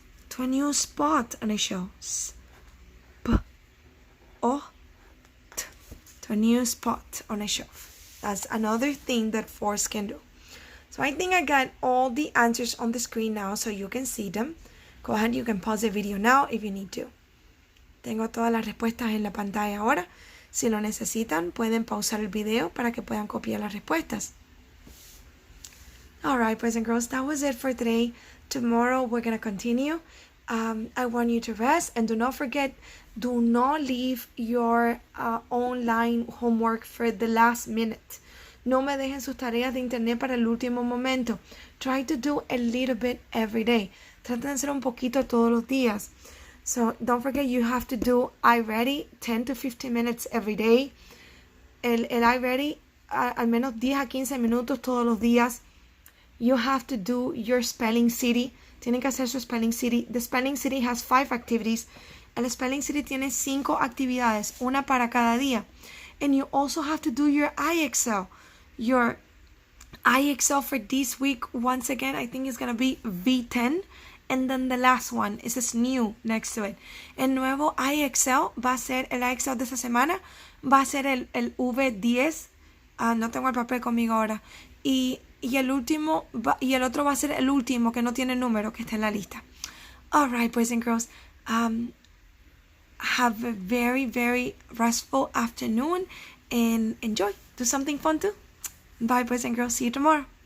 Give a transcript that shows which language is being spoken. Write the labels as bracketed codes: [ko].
[en] To a new spot on a shelf. To a new spot on a shelf. That's another thing that force can do. So I think I got all the answers on the screen now so you can see them. Go ahead, you can pause the video now if you need to. [es] Tengo todas las respuestas en la pantalla ahora. Si lo necesitan, pueden pausar el video para que puedan copiar las respuestas. [en] Alright, boys and girls, that was it for today. Tomorrow we're going to continue. I want you to rest, and do not forget, do not leave your online homework for the last minute. [es] No me dejen sus tareas de internet para el último momento. [en] Try to do a little bit every day. [es] Traten de hacer un poquito todos los días. [en] So don't forget, you have to do iReady 10 to 15 minutes every day. [es] El iReady al menos 10 a 15 minutos todos los días. [en] You have to do your spelling city. [es] Tienen que hacer su spelling city. [en] The spelling city has 5 activities. [es] El spelling city tiene 5 actividades, una para cada día. [en] And you also have to do your iExcel. Your iExcel for this week, once again, I think it's going to be V10. And then the last one is this new next to it. [es] El nuevo iExcel va a ser, el iExcel de esta semana, va a ser el V10. No tengo el papel conmigo ahora. Y el último, y el otro va a ser el último que no tiene número, que está en la lista. [en] Alright, boys and girls. Have a very, very restful afternoon and enjoy. Do something fun too. Bye, boys and girls. See you tomorrow.